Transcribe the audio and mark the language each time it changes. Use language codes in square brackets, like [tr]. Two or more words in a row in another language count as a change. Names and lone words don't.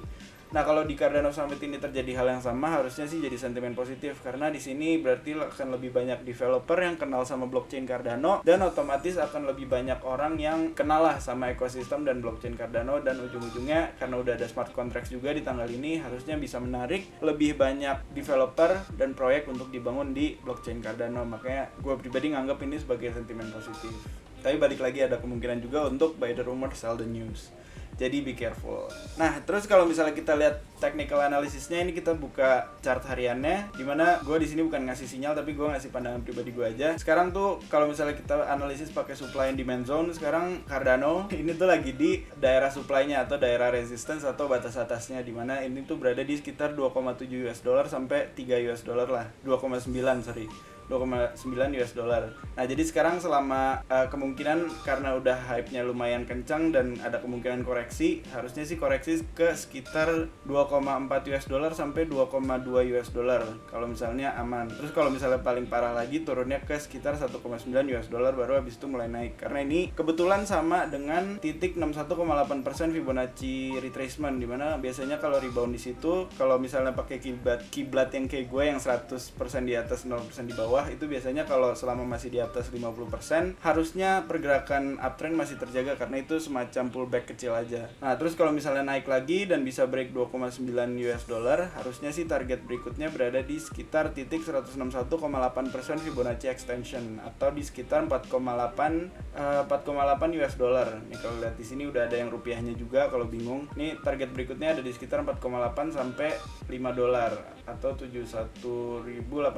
[id] Nah, kalau di Cardano Summit ini terjadi hal yang sama, harusnya sih jadi sentimen positif, karena di sini berarti akan lebih banyak developer yang kenal sama blockchain Cardano, dan otomatis akan lebih banyak orang yang kenal lah sama ekosistem dan blockchain Cardano, dan ujung-ujungnya karena udah ada [en] smart contracts [id] juga di tanggal ini, harusnya bisa menarik lebih banyak developer dan proyek untuk dibangun di blockchain Cardano. Makanya gue pribadi nganggap ini sebagai sentimen positif. Tapi balik lagi, ada kemungkinan juga untuk [en] buy the rumor sell the news. [id] Jadi [en] be careful. [id] Nah, terus kalau misalnya kita lihat [en] technical analysisnya, [id] ini kita buka chart hariannya, dimana gue di sini bukan ngasih sinyal tapi gue ngasih pandangan pribadi gue aja. Sekarang tuh kalau misalnya kita analisis pakai [en] supply and demand zone, [id] sekarang Cardano ini tuh lagi di daerah supply-nya atau daerah resistance atau batas atasnya, dimana ini tuh berada di sekitar 2,7 [en] US dollar [id] sampai 3 [en] US dollar [id] lah, 2,9 [en] US dollar. [id] Nah, jadi sekarang selama kemungkinan karena udah hype-nya lumayan kencang dan ada kemungkinan koreksi, harusnya sih koreksi ke sekitar 2,4 [en] US dollar [id] sampai 2,2 [en] US dollar [id] kalau misalnya aman. Terus kalau misalnya paling parah lagi, turunnya ke sekitar 1,9 [en] US dollar, [id] baru habis itu mulai naik. Karena ini kebetulan sama dengan titik 61,8% [en] Fibonacci retracement, [id] dimana biasanya kalau rebound di situ, kalau misalnya pakai kiblat yang kayak gue yang 100% di atas 0% di bawah, itu biasanya kalau selama masih di atas 50% harusnya pergerakan uptrend masih terjaga, karena itu semacam pullback kecil aja. Nah, terus kalau misalnya naik lagi dan bisa break 2,9 [en] US dollar, [id] harusnya sih target berikutnya berada di sekitar titik 161,8% [en] Fibonacci extension, [id] atau di sekitar 4,8 [en] US dollar. [id] Nih kalau lihat di sini udah ada yang rupiahnya juga kalau bingung. Nih target berikutnya ada di sekitar 4,8 sampai 5 dolar atau 71.800 rupiah.